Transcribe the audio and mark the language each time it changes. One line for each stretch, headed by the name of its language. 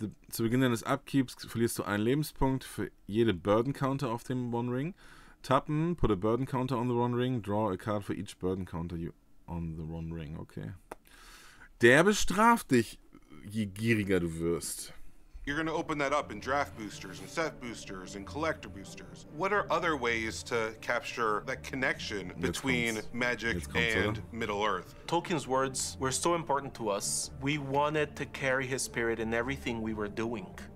German: Zu Beginn deines Upkeeps verlierst du einen Lebenspunkt für jede Burden Counter auf dem One Ring.
English: Tappen, put a Burden Counter on the One Ring, draw a card for each Burden Counter you on the One Ring. Okay.
German: Der bestraft dich, je gieriger du wirst.
English: You're going to open that up in draft boosters and set boosters and collector boosters. What are other ways to capture that connection between Magic and Middle-earth? Tolkien's words were so important to us. We wanted to carry his spirit in everything we were doing.